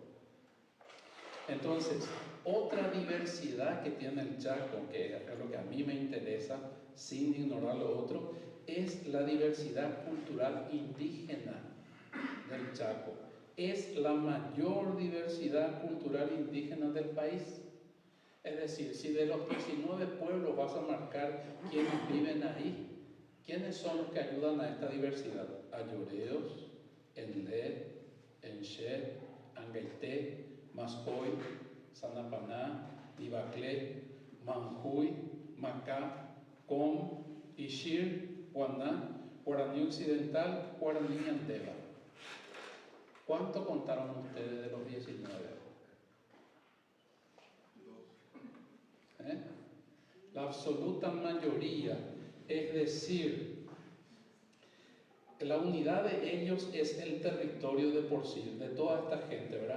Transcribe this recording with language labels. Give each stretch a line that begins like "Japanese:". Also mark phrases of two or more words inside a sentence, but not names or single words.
Spanish: Entonces, otra diversidad que tiene el Chaco, que es lo que a mí me interesa, sin ignorar lo otro, es la diversidad cultural indígena del Chaco. Es la mayor diversidad cultural indígena del país. Es decir, si de los 19 pueblos vas a marcar quienes viven ahí, ¿quiénes son los que ayudan a esta diversidad? Ayoreos, Enlé, Enché, Angaité, Mascoy, Sanapaná, Ibaclé, Manjuy, Macá, Com, Ixir, Guaná, Guaraní Occidental, Guaraní Antela. ¿Cuánto contaron ustedes de los 19? La absoluta mayoría, es decir, la unidad de ellos es el territorio de por sí, de toda esta gente, ¿verdad?